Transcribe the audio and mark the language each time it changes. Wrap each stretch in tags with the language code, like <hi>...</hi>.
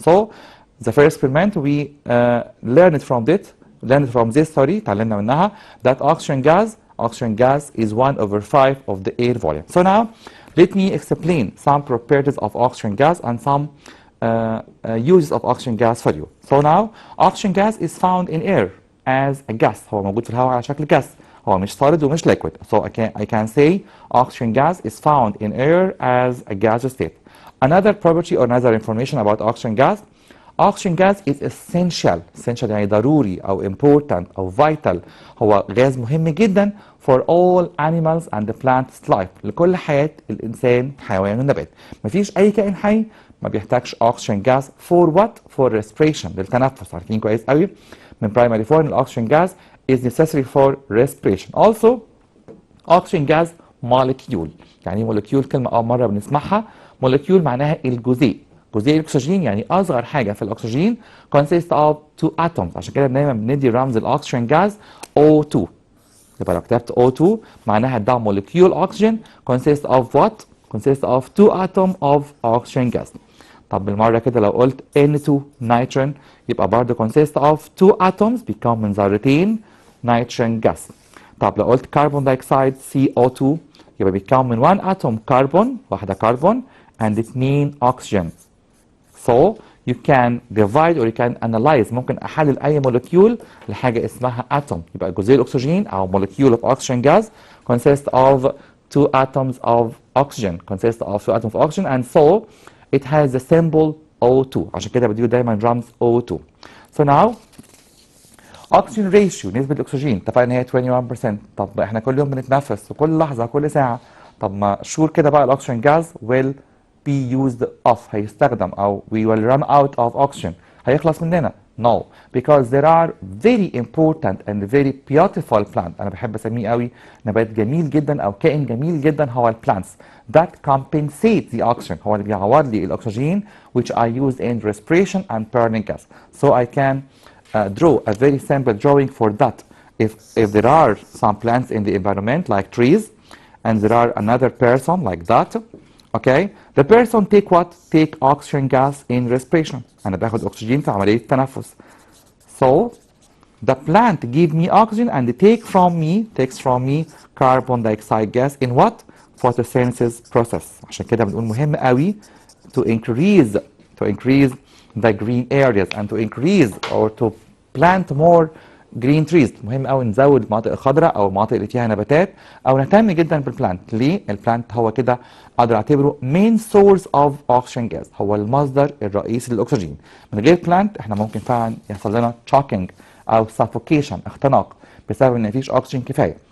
<en>So the first experiment we learned from this,</en> <ar>اتعلمنا منها</ar> <en>that oxygen gas is 1 over 5 of the air volume. So now let me explain some properties of oxygen gas and some uses of oxygen gas for you. So now oxygen gas is found in air as a gas.</en> <ar>هو موجود في الهواء على شكل gas. هو مش solid ومش liquid.</ar> <en>So I can say oxygen gas is found in air as a gaseous state. Another property or another information about oxygen gas. Oxygen gas is essential.</en> <ar>Essential يعني ضروري أو important أو vital. هو غاز مهم جدا</ar> <en>for all animals and the plants life.</en> <ar>لكل حياة الإنسان حيوان والنبات. مفيش أي كائن حي ما بيحتاجش</ar> <en>oxygen gas for what? For respiration.</en> <ar>للتنفس. عارفين كويس قوي من</ar> <en>primary 4 إن oxygen gas is necessary for respiration. Also oxygen gas molecule.</en> <ar>يعني molecule كلمة أول مرة بنسمعها. molecule معناها الجزيء. جزيء الأكسجين يعني أصغر حاجة في الأكسجين</ar> <en>consist of 2 atoms.</en> <ar>عشان كده دايما بندي رمز الأكسجين جاز O2. يبقى لو كتبت O2 معناها ده</ar> <en>molecule oxygen consist of what? consist of 2 atoms of oxygen gas.</en> <ar>طب بالمرة كده لو قلت N2 nitrogen يبقى برضه</ar> <en>consist of 2 atoms</en> <ar>بيكون من ذرتين nitrogen gas. طب لو قلت carbon dioxide CO2 يبقى بيتكون من</ar> <en>1 atom carbon</en> <ar>واحدة كربون</ar> <en>and 2 oxygen. So you can divide or you can analyze.</en> <ar>ممكن احلل اي molecule لحاجه اسمها atom. يبقى جزيء الاكسجين او</ar> <en>molecule of oxygen gas consists of 2 atoms of oxygen. consists of 2 atoms of oxygen and so it has the symbol O2.</en> <ar>عشان كده بديله دايما رمز O2.</ar> <en>So now oxygen ratio</en> <ar>نسبة الأكسجين اتفقنا إن هي 21%. طب إحنا كل يوم بنتنفس وكل لحظة كل ساعة. طب ما شور كده بقى الأكسجين جاز</ar> <en>will be used off.</en> <ar>هيستخدم أو</ar> <en>we will run out of oxygen.</en> <ar>هيخلص مننا.</ar> <en>No, because there are very important and very beautiful plants.</en> <ar>أنا بحب أسميه قوي نبات جميل جدا أو كائن جميل جدا هو</ar> <en>plants that compensate the oxygen.</en> <ar>هو اللي بيعوض لي الأكسجين</ar> <en>which I use in respiration and burning gas. So I can draw a very simple drawing for that. If there are some plants in the environment like trees and there are another person like that, okay, the person take what? Take oxygen gas in respiration.</en> <ar>أنا باخد أكسجين في عملية التنفس.</ar> <en>So the plant give me oxygen and takes from me carbon dioxide gas in what? Photosynthesis process.</en> <ar>عشان كده بنقول مهم قوي</ar> <en>to increase the green areas and to increase or to plant more green trees.</en> <ar>مهم قوي نزود المناطق الخضراء او المناطق اللي فيها نباتات او نهتم جدا بالبلانت. ليه؟ البلانت هو كده اقدر اعتبره</ar> <en>main source of oxygen gas.</en> <ar>هو المصدر الرئيسي للاكسجين. من غير بلانت احنا ممكن فعلا يحصل لنا choking او suffocation اختناق بسبب ان مفيش اكسجين كفايه.</ar>